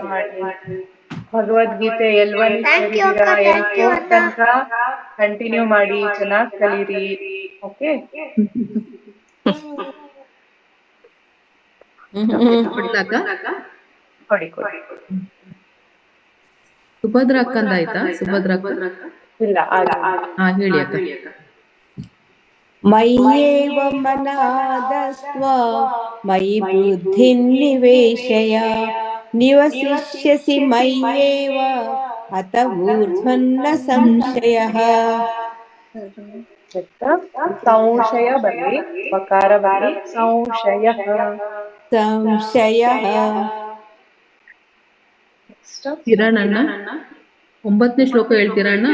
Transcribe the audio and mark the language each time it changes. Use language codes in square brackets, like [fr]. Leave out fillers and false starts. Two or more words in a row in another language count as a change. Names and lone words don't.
[kn] ಭಗವದ್ಗೀತೆ ಎಲ್ವನ್ ತನಕ ಕಂಟಿನ್ಯೂ ಮಾಡಿ, ಚೆನ್ನಾಗಿ ಕಲೀರಿ. ಓಕೆ, ಕೊಡಿ. ಸುಭದ್ರ ಅಕ್ಕಂದ ಆಯ್ತಾ? ಸುಭದ್ರ ಅಕ್ಕ ಇಲ್ಲ, ಹೇಳಿ ಅಕ್ಕ. [sa] ಮಯ್ಯೇವ ಮನಾದಸ್ತ್ವ ಮಯಿ ಬುದ್ಧಿಂ ನಿವೇಶಯ ನಿವಸಿಷ್ಯಸಿ ಮಯ್ಯೇವ ಅತ ಊರ್ಧ್ವನ್ನ ಸಂಶಯಃ. [kn] ಸಂಶಯ ಬರಲಿ, ವಕಾರ ಬರಲಿ, ಸಂಶಯಃ. ಕಿರಣ್ ಅಣ್ಣ 9ನೇ ಶ್ಲೋಕ ಹೇಳ್ತೀರಾ ಅಣ್ಣ?